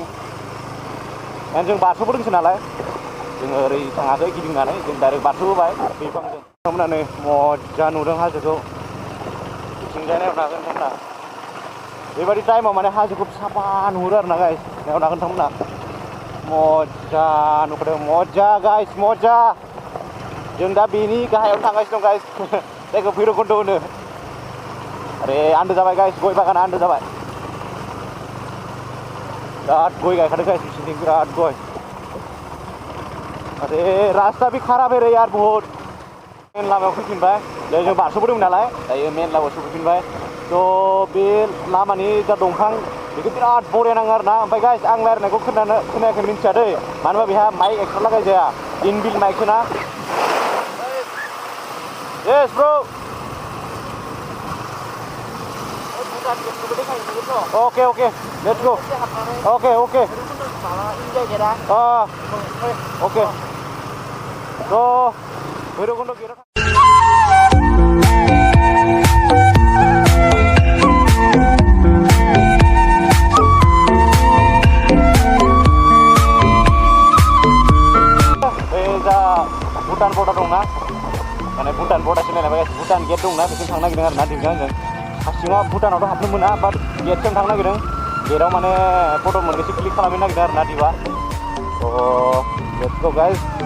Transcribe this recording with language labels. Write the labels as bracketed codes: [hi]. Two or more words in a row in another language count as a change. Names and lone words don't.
[brx] एन्ड जों बारस'बोदोंसो नालाय जोङो ओरै थाङाखै गिदिंनानै जों डाइरेक्ट बारस'बोबाय बिफांजों नोंथांमोनानो मजा नुदों हाजोखौ बिथिंजाय नायनो हागोन नोंथांमोना बेबायदि टाइमाव माने हाजोखौ साफा नुहुरो आरोना गाइस नायनो हागोन नोंथांमोना मजा नुखादों मजा गाइस मजा जों दा बेनि गाहायाव थांगासिनो दं गाइस जायखौ भैरबकुन्द होनो अरे आन्दो जाबाय गाइस गय बागाना आन्दो जाबाय बिराद गय गायखादों गाइस बिसिनिथिं बिराद गय अरे रास्ता भी खराब है रे यार बहुत मेन लामायाव फैफिनबाय जों बारस'बोदोंमोन नालाय दायो मेन लामायाव सफैफिनबाय तो बे लामानि जा दंफां बेखौ बिराद बरिया नाङो आरोना ओमफ्राय गाइस आं रायलायनायखौ खोनायाखै मिन्थिया दै मानो होनबा बेहा [en] mic extra [brx] लागाय जाया इनबिल्ट माइकसो ना [en] yes bro okay okay let's go okay okay okay तो Bhairabkund gate [brx] भुटान बर्डार दंना माने भुटान बर्डार सिनायनाय भुटान गेट दंना बेसिम थांनो नागिरदों आरोना दिपजों आंजों हासिङाव भुटानावथ' हाबनो मोना बाट गेटसिम थांनो नागिरदों गेटाव माने फट' मोननैसो क्लिक खालामनो नागिरदों आरोना दिबा [en] let's go guys